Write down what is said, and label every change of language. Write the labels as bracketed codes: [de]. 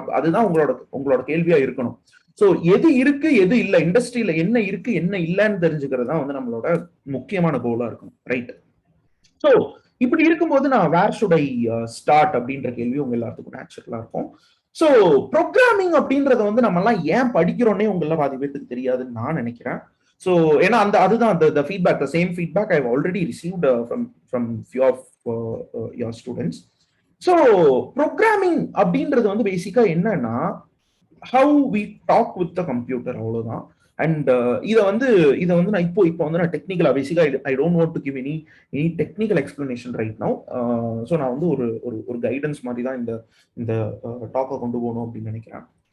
[ta] அதுதான் உங்களோட கேள்வியா இருக்கணும். ஸோ எது இருக்கு எது இல்லை, இண்டஸ்ட்ரியில என்ன இருக்கு என்ன இல்லைன்னு தெரிஞ்சுக்கிறது தான் வந்து நம்மளோட முக்கியமான கோலா இருக்கணும். ரைட்? ஸோ இப்படி இருக்கும்போது நான் [en] where should I start [ta] அப்படின்ற கேள்வி உங்க எல்லாத்துக்கும் நேச்சுரலா இருக்கும். ஸோ ப்ரோக்ராமிங் அப்படின்றத வந்து நம்ம எல்லாம் ஏன் படிக்கிறோன்னே உங்கள பாதி பேருக்கு தெரியாதுன்னு நான் நினைக்கிறேன். ஸோ ஏன்னா அதுதான் [en] the feedback, the same feedback I've already received from few of your students. [ta] So programming அப்படின்றது வந்து பேசிக்கா என்னன்னா [en] how we talk with the computer, [ta] அவ்வளவுதான். அண்ட் இதை வந்து நான் இப்போ வந்து நான் டெக்னிக்கலா பேசிக்கா [en] I don't want to give any technical explanation right now. [ta] So நான் வந்து ஒரு கைடன்ஸ் மாதிரி தான் இந்த டாக்கை கொண்டு போகணும் அப்படின்னு நினைக்கிறேன்.